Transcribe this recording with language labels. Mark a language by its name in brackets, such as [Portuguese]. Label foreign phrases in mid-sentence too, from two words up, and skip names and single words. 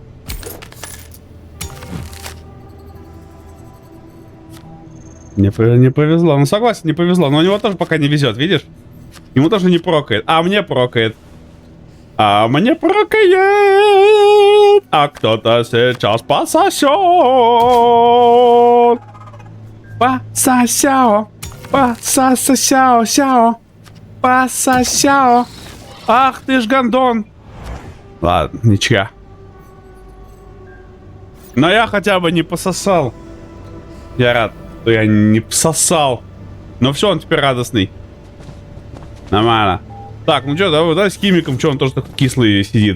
[Russian] Не повезло. Ну, согласен, не повезло. Но у него тоже пока не везет, видишь? Ему тоже не прокает. А мне прокает. А мне прокает. А кто-то сейчас пососет. Пососяо. Пососяо. Сяо. Пососяо. Ах ты ж гандон. Ладно, ничья. Но я хотя бы не пососал. Я рад, что я не пососал. Но все, он теперь радостный. Нормально. Так, ну что, давай с химиком, что он тоже такой кислый сидит.